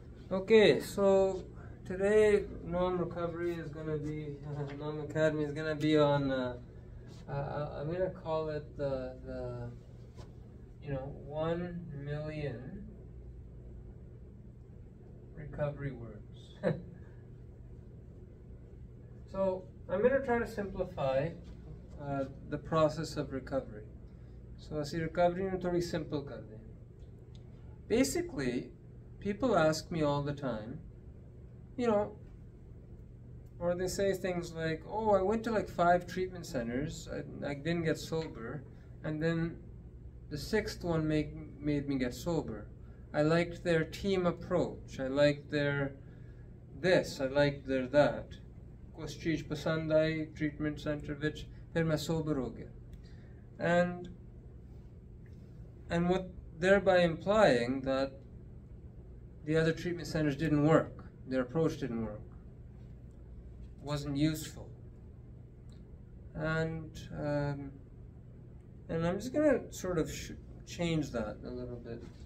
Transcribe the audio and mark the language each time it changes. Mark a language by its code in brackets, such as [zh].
[en] Okay, so today Nom Recovery is going to be, Nom Academy is going to be on, I'm going to call it the 1 million recovery words. So I'm going to try to simplify the process of recovery. [pa] So ਅਸੀਂ recovery ਨੂੰ ਥੋੜੀ simple ਕਰਦੇ ਹਾਂ. [en] Basically, people ask me all the time, or they say things like, oh, I went to like 5 treatment centers, I didn't get sober, and then the 6th one made me get sober. I liked their team approach, I liked their this, I liked their that. [hi] कुछ चीज़ पसंद आई treatment center विच फिर मैं sober हो गया. [en] And what thereby implying that the other treatment centers didn't work, their approach didn't work, wasn't useful. And I'm just going to sort of change that a little bit.